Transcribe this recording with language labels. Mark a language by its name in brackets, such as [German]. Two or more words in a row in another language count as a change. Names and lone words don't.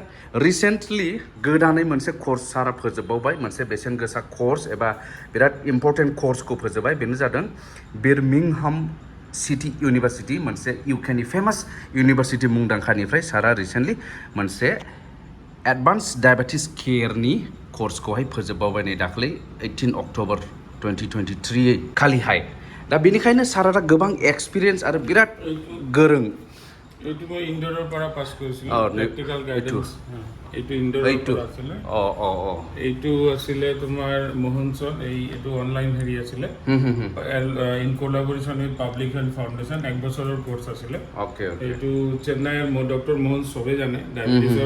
[Bodo] रिसेन्टलि गोदानै मोनसे कर्स सारा फोजोबबावबाय मोनसे बेसेन गोसा कर्स एबा बिराद इम्पर्टेन्ट कर्सखौ फोजोबबाय बेनो जादों बिरमिंहाम सिटी इउनिभार्सिटी मोनसे UKनि फेमास इउनिभार्सिटी मुंदांखानिफ्राय सारा रिसेन्टलि मोनसे [English] advance diabetes care [Bodo] कर्सखौहाय फोजोबबावबाय नै दाख्लै 18 अक्ट'बर 2023 खालिहाय दा बेनिखायनो सारा दा गोबां एक्सपिरियेन्स आरो बिराद गोरों [Assamese] এইটো মই ইনডোৰৰ পৰা পাছ কৰিছিলোঁ [English] practical guidance [Assamese] এইটো ইনডোৰৰ পৰা আছিলে এইটো আছিলে তোমাৰ মোহনচন এইটো অনলাইন হেৰি আছিলে [English] in collaboration with Public Health Foundation [Assamese] এক বছৰৰ কোৰ্চ আছিলে এইটো চেন্নাইৰ ডক্টৰ মোহন চবে জানে ডায়েবেটিছৰ